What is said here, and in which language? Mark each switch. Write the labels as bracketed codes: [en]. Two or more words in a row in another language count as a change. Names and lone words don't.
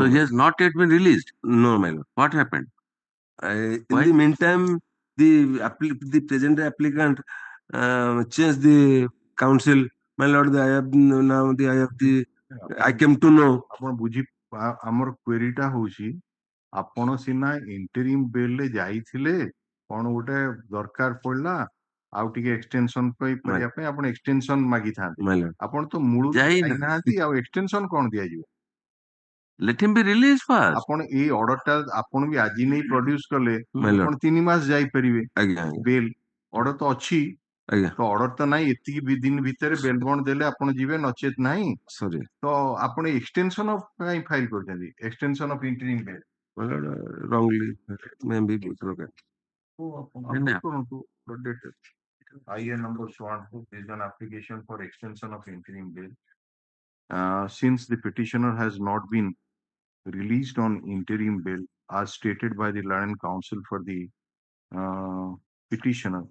[en] So he has not yet been released. No, my lord. What happened? In the meantime, the present applicant changed the counsel. My lord, I came to know. Our query ta hoji, [or] ଆପଣ ସିନା [en] interim bail [or] ରେ ଯାଇଥିଲେ, କଣ ଗୋଟେ ଦରକାର ପଡିଲା ଆଉ ଟିକେ extension କରିବା ପାଇଁ ଆପଣ extension ମାଗିଥାନ୍ତେ। ଆପଣ ତ ମୂଳରୁ ଯାଇନାହାନ୍ତି, ଆଉ extension କଣ ଦିଆଯିବ? [en] Let him be released first. [or] ଆପଣ ଏଇ order ଟା ଆପଣ ବି ଆଜି ନେଇ produce କଲେ, ଆପଣ 3 ମାସ ଯାଇପାରିବେ। [en] bail order [or] ତ ଅଛି, ତ order ତ ନାହିଁ, ଏତିକି ଦିନ ଭିତରେ [en] bail bond [or] ଦେଲେ ଆପଣ ଯିବେ, ନଚେତ ନାହିଁ। ତ ଆପଣ [en] extension of [or] କାଇଁ ଫାଇଲ କରିଛନ୍ତି? [en] extension of interim bail wrongly, maybe broken. IA number 1 is an application for extension of interim bail. Since the petitioner has not been released on interim bail as stated by the Learned Counsel for the petitioner